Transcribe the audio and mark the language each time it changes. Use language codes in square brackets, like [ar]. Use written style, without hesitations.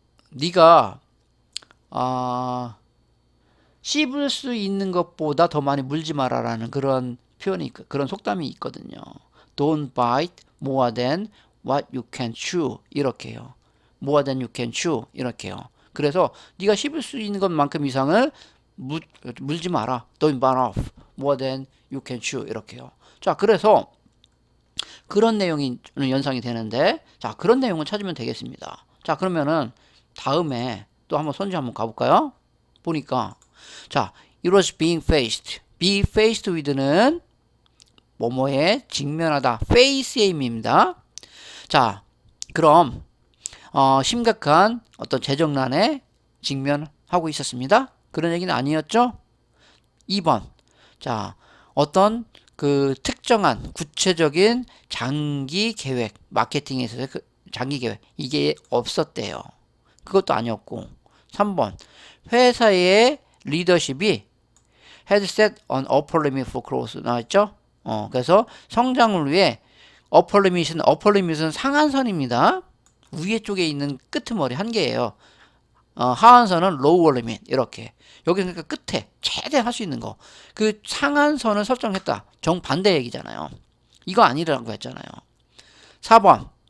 [ko] 네가, 씹을 수 있는 것보다 더 많이 물지 마라라는 그런 그런 속담이 있거든요. [en] Don't bite more than what you can chew. [ko] 이렇게요. [en] More than you can chew. 이렇게요. [ko] 그래서 네가 씹을 수 있는 것만큼 이상을 물지 마라. [en] Don't bite off more than you can chew. [ko] 이렇게요. 자, 그래서 그런 내용이 연상이 되는데 자, 그런 내용을 찾으면 되겠습니다. 자, 그러면은 다음에 또 한번 선지 한번 가볼까요? 보니까 자, [en] it was being faced. be faced with [ko] 는 뭐뭐에 직면하다. face의 의미입니다. 자, 그럼 심각한 어떤 재정난에 직면하고 있었습니다. 그런 얘기는 아니었죠? 2번. 자, 어떤 특정한 구체적인 장기 계획, 마케팅에 있어서 장기 계획 이게 없었대요. 그것도 아니었고. 3번. 회사의 리더십이 [en] had set an upper limit for growth [ko] 나왔죠? 그래서 성장을 위해 upper limit은 상한선입니다. 위에 쪽에 있는 끄트머리 한 개예요. 하한선은 lower limit 이렇게. 여기 그러니까 끝에 최대한 할 수 있는 거. 그 상한선을 설정했다. 정반대 얘기잖아요. 이거 아니라고 했잖아요. 4번.